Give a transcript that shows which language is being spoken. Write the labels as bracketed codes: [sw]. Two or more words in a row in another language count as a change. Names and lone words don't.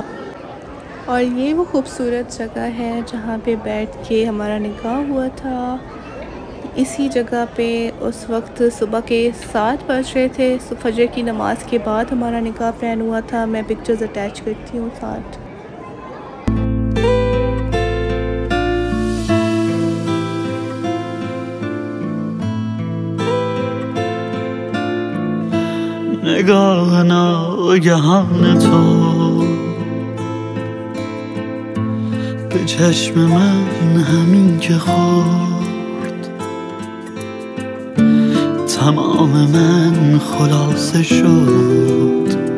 [hi] और ये वो खूबसूरत जगह है जहाँ पे बैठ के हमारा निकाह हुआ था। इसी जगह पे उस वक्त सुबह के 7 बज रहे थे। फजर की नमाज के बाद हमारा निकाह प्लान हुआ था। मैं पिक्चर्स अटैच करती हूँ साथ। [fa] نگاه ناگهان تو به چشم من همین که خورد، تمام من خلاصه شد.